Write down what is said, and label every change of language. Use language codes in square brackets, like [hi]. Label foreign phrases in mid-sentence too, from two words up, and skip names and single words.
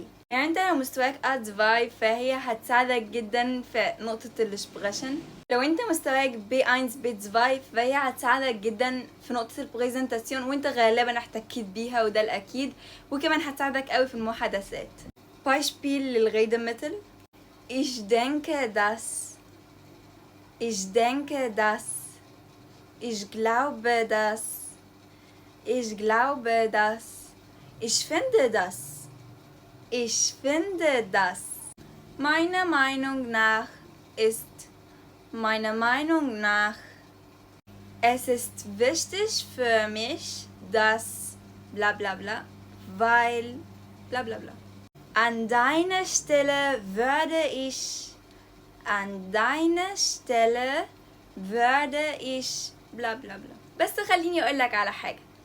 [ar] يعني انت لو مستواك A2 فهي هتساعدك جدا في نقطة الاشبغاشن. لو انت مستواك B1 B2 فهي هتساعدك جدا في نقطة البريزنتاسيون، وانت غالبا احتكيت بيها وده الأكيد، وكمان هتساعدك قوي في المحادثات. Beispiel للغيدة مثل: [de] Ich denke dass. Ich denke dass. Ich glaube dass. Ich glaube dass. Ich finde dass. Ich finde dass. Meiner Meinung nach ist. Meiner Meinung nach. Es ist wichtig für mich, dass bla bla bla, weil bla bla bla. An deiner Stelle würde ich. An deiner Stelle würde ich bla bla bla. [ar] بس خليني اقولك على حاجة،